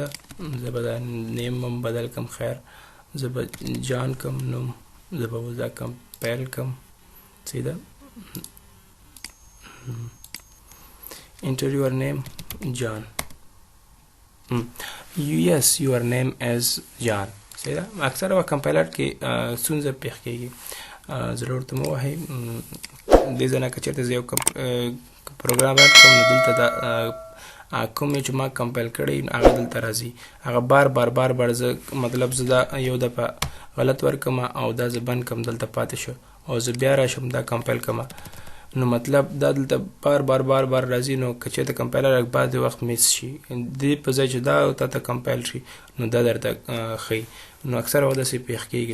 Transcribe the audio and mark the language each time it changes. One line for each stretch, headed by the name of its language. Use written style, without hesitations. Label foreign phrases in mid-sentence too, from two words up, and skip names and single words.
Pashto: زه به دا نیم هم بدل کم. خیر زه به جان کم نوم زه به اوس دا کمپایل کم. صحیح ده.
English: enter your name John. yes your name is John.
Pashto: صحیح ده. اکثره وخت کمپایلر کې ستونزه پېښ کېږي. ضرور ورته مه وهئ دې ځای نه که چېرته زه یو پروګرام رن کوم نو دلته دا کوم چې ما کمپایل کړی هغه دلته راځي هغه بار زه مطلب زه دا یو دفعه غلط ورکم او دا زه بند کم دلته پاتې شو او زه بیا راشم دا کمپایل کم نو مطلب دا دلته بار راځي نو که چېرته کمپایلر بعضې وخت میس شي دې په ځای چې دا تاته کمپایل شي نو دا درته ښیي نو اکثره وخت داسې پېښ کېږي.